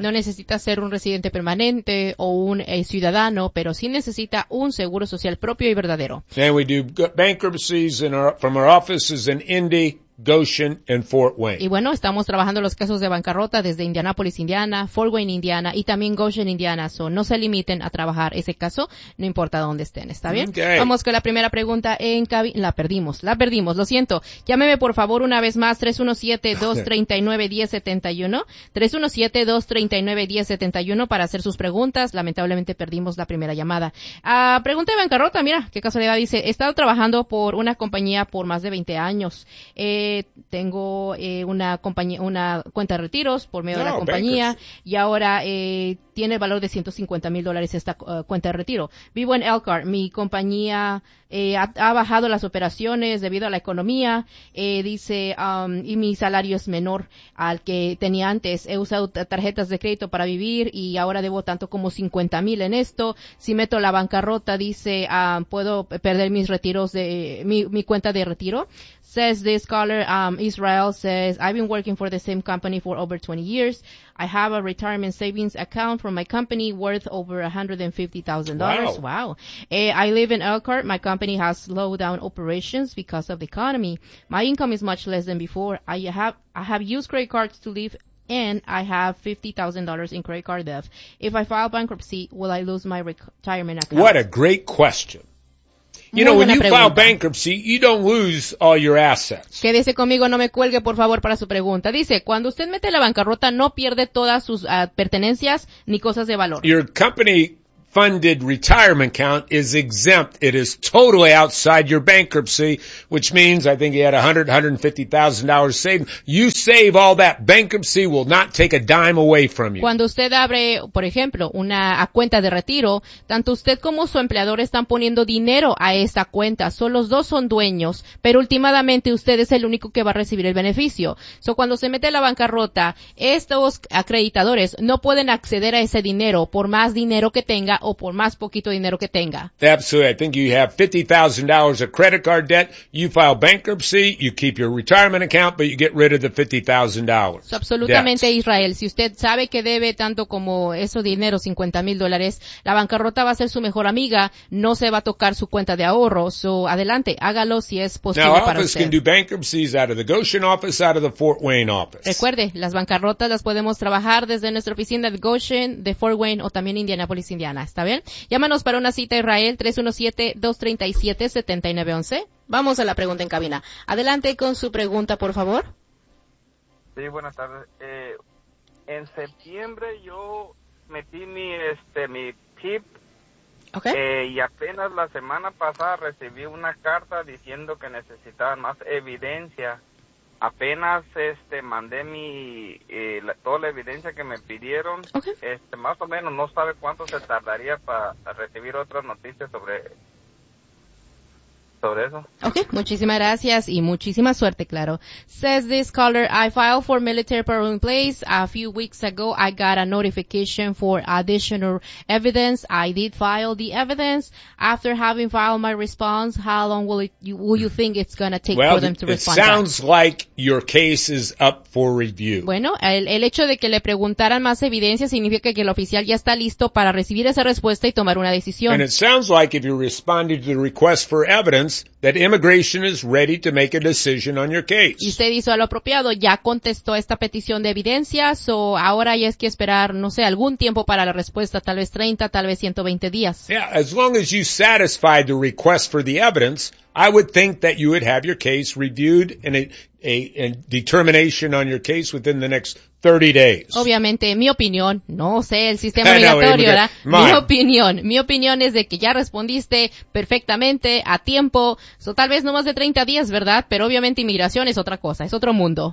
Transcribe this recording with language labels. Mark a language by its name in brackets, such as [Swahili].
[Spanish] No necesita ser un residente permanente o un ciudadano, pero sí necesita un seguro social propio y verdadero. [English] And we do bankruptcies from our offices in Indy, Goshen and Fort Wayne. [Spanish] Y bueno, estamos trabajando los casos de bancarrota desde Indianapolis, Indiana, Fort Wayne, Indiana, y también Goshen, Indiana. So, no se limiten a trabajar ese caso, no importa dónde estén, ¿está bien? Okay. Vamos con la primera pregunta en cabina. La perdimos, lo siento. Llámeme por favor una vez más, 317-239-1071. 317-239-1071 para hacer sus preguntas. Lamentablemente perdimos la primera llamada. Pregunta de bancarrota, mira, qué casualidad, dice, he estado trabajando por una compañía por más de 20 años. Tengo una cuenta de retiros por medio de la compañía y ahora tiene el valor de $150,000 esta cuenta de retiro. Vivo en Elkhart. Mi compañía ha bajado las operaciones debido a la economía. Y mi salario es menor al que tenía antes. He usado tarjetas de crédito para vivir y ahora debo tanto como $50,000 en esto. Si meto la bancarrota, dice, puedo perder mis retiros de mi cuenta de retiro. [English] Says this caller, Israel says, I've been working for the same company for over 20 years. I have a retirement savings account from my company worth over $150,000. Wow. I live in Elkhart. My company has slowed down operations because of the economy. My income is much less than before. I have used credit cards to live, and I have $50,000 in credit card debt. If I file bankruptcy, will I lose my retirement account? What a great question. You know, when you file bankruptcy, you don't lose all your assets. [Spanish] Quédese conmigo, no me cuelgue, por favor, para su pregunta. Dice, cuando usted mete la bancarrota, no pierde todas sus pertenencias ni cosas de valor. [English] Your company funded retirement account is exempt. It is totally outside your bankruptcy, which means I think you had $100,000 to $150,000 saved. You save all that. Bankruptcy will not take a dime away from you. [Spanish] Cuando usted abre, por ejemplo, una cuenta de retiro, tanto usted como su empleador están poniendo dinero a esta cuenta. Solo los dos son dueños, pero últimamente usted es el único que va a recibir el beneficio. So cuando se mete a la bancarrota, estos acreditadores no pueden acceder a ese dinero por más dinero que tenga o por más poquito dinero que tenga. [English] Absolutely. I think you have $50,000 of credit card debt. You file bankruptcy, you keep your retirement account, but you get rid of the $50,000. [Spanish] So, absolutamente, debt. Israel. Si usted sabe que debe tanto como eso dinero, $50,000, la bancarrota va a ser su mejor amiga. No se va a tocar su cuenta de ahorro. So, adelante, hágalo si es posible [English] now, [Spanish] para [English] office [Spanish] usted. [English] Now, can do bankruptcies out of the Goshen office, out of the Fort Wayne office. [Spanish] Recuerde, las bancarrotas las podemos trabajar desde nuestra oficina de Goshen, de Fort Wayne, o también Indianapolis, Indiana. Diana, ¿está bien? Llámanos para una cita, Israel, 317-237-7911. Vamos a la pregunta en cabina. Adelante con su pregunta, por favor. Sí, buenas tardes. En septiembre yo metí mi PIP. Okay. Y apenas la semana pasada recibí una carta diciendo que necesitaban más evidencia. Apenas mandé toda la evidencia que me pidieron. Okay. Más o menos no sabe cuánto se tardaría para recibir otras noticias sobre eso. Okay, muchísimas gracias y muchísima suerte, claro. [English] Says this caller, I filed for military parole in place. A few weeks ago, I got a notification for additional evidence. I did file the evidence. After having filed my response, how long will you think it's going to take for them to respond? Well, it sounds like your case is up for review. [Spanish] Bueno, el hecho de que le preguntaran más evidencia significa que el oficial ya está listo para recibir esa respuesta y tomar una decisión. [English] And it sounds like if you responded to the request for evidence, that immigration is ready to make a decision on your case. [Spanish] Y usted hizo lo apropiado, ya contestó esta petición de evidencias, o ahora ya es que esperar, no sé, algún tiempo para la respuesta, tal vez 30, tal vez 120 días. [English] Yeah, as long as you satisfy the request for the evidence, I would think that you would have your case reviewed and a determination on your case within the next 30 days. [Spanish] Obviamente, mi opinión, no sé, el sistema migratorio, ¿verdad? Mi opinión es de que ya respondiste perfectamente, a tiempo, so, tal vez no más de 30 días, ¿verdad? Pero obviamente inmigración es otra cosa, es otro mundo.